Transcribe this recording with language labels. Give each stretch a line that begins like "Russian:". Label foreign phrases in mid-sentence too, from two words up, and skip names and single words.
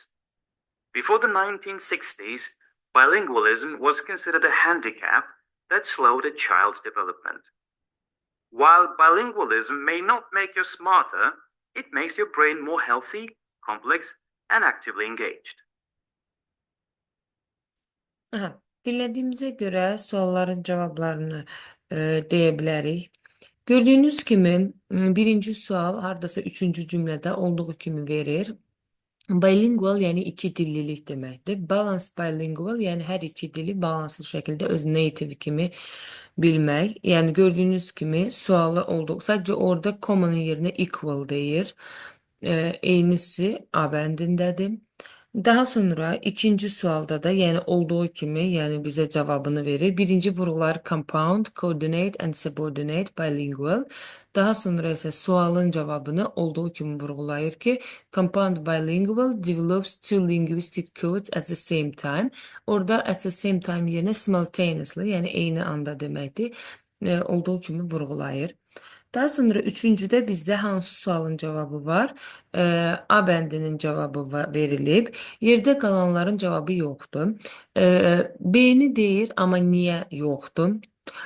English: Before the 1960s, bilingualism was considered a handicap that slowed a child's development. While bilingualism may not make you smarter, it makes your brain more healthy, complex, and actively engaged.
Azerbaijani: Dinlədiyimizə görə sualların cavablarını deyə bilərik. Gördüyünüz kimi birinci sual hardasa üçüncü cümlədə olduğu kimi verir. Bilingual yəni iki dillilik deməkdir.
English: Balanced bilingual
Azerbaijani: yəni hər iki dili balanslı şəkildə öz native kimi bilmək. Yəni gördüyünüz kimi sualı oldu. Sadəcə orada common'ın yerinə equal deyir. Eynisi A bəndindədir. Daha sonra ikinci sualda da yəni olduğu kimi yəni bizə cavabını verir. Birinci vurğular
English: compound, coordinate and subordinate bilingual.
Azerbaijani: Daha sonra isə sualın cavabını olduğu kimi vurğulayır ki,
English: compound bilingual develops two linguistic codes at the same time.
Azerbaijani: Orada
English: at the same time
Azerbaijani: yerinə simultaneously, yəni eyni anda deməkdir, olduğu kimi vurğulayır. Daha sonra üçüncüdə bizdə hansı sualın cavabı var? A bəndinin cavabı verilib. Yerdə qalanların cavabı yoxdur. B-ni deyir, amma niyə yoxdur?